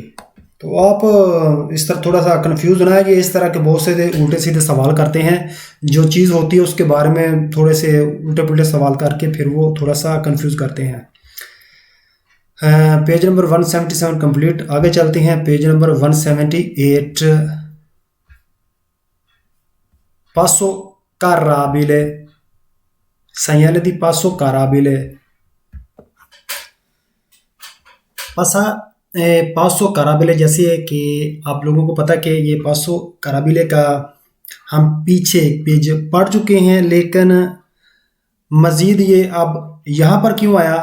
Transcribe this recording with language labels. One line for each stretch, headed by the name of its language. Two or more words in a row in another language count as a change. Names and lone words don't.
Urdu: تو آپ اس طرح تھوڑا سا کنفیوز نا ہے، یہ اس طرح کے بہت سے الٹے سیدھے سوال کرتے ہیں، جو چیز ہوتی ہے اس کے بارے میں تھوڑے سے الٹے پلٹے سوال کر کے پھر وہ تھوڑا سا کنفیوز کرتے ہیں.
English: page number 177 complete.
Urdu: آگے چلتے ہیں
English: page number 178.
Italian: passo carabile, segnale di passo carabile. pasa passo carabile,
Urdu: جیسے ہے کہ آپ لوگوں کو پتا کہ یہ
Italian: passo carabile
Urdu: کا ہم پیچھے پیج پڑھ چکے ہیں، لیکن مزید یہ اب یہاں پر کیوں آیا?